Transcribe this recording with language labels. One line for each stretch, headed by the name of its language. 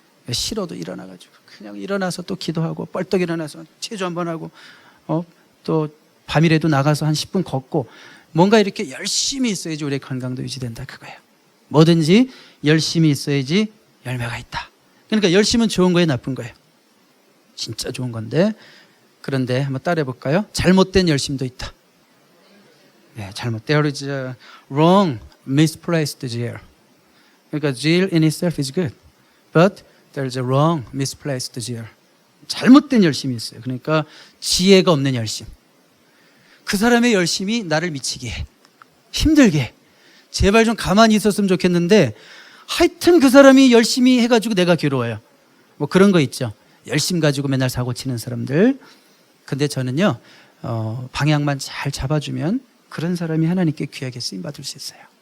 Korean: 싫어도 일어나가지고 그냥 일어나서 또 기도하고 뻘떡 일어나서 체조 한번 하고 또 밤이라도 나가서 한 10분 걷고 뭔가 이렇게 열심히 있어야지 우리의 건강도 유지된다 그거예요. 뭐든지 열심히 있어야지 열매가 있다. 그러니까 열심은 좋은 거예요, 나쁜 거예요? 진짜 좋은 건데. 그런데 한번 따라해 볼까요? 잘못된 열심도 있다. 네, 잘못.
English: There is a wrong, misplaced zeal.
Korean: 그러니까
English: zeal in itself is good, but there is a wrong, misplaced zeal.
Korean: 잘못된 열심이 있어요. 그러니까 지혜가 없는 열심. 그 사람의 열심이 나를 미치게 해, 힘들게 해. 제발 좀 가만히 있었으면 좋겠는데 하여튼 그 사람이 열심히 해가지고 내가 괴로워요. 뭐 그런 거 있죠. 열심 가지고 맨날 사고 치는 사람들. 근데 저는요, 방향만 잘 잡아주면 그런 사람이 하나님께 귀하게 쓰임받을 수 있어요.